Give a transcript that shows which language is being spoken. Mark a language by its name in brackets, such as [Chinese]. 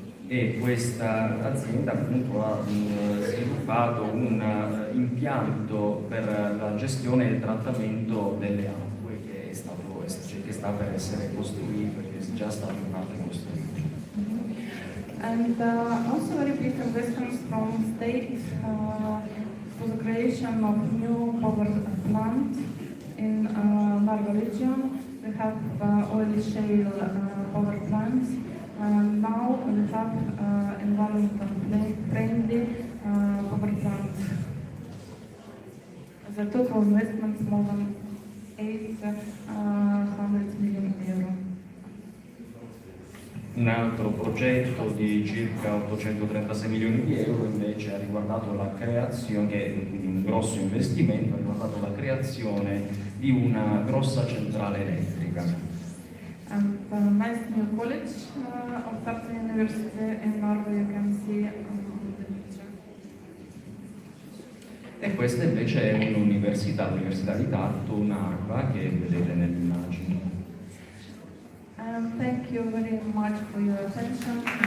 [Italian] E questa azienda appunto ha sviluppato un impianto per la gestione e il trattamento delle acque che sta per essere costruito, che è già stato in parte costruito. [English] And also very big investments from state for the creation of new power plant in Narva region. We have oil shale power plants. Now we have environmental friendly power plants. the total investment is more than 800 million euro. [Italian] Un altro progetto di circa 836 milioni di euro invece ha riguardato la creazione, quindi un grosso investimento, ha riguardato la creazione di una grossa centrale elettrica. [English] And the nice new college of Tartu University in Norway, you can see the picture. [Italian] E questa invece è l'Università di Tartu, NARVA, che vedete nell'immagine. [English] Thank you very much for your attention.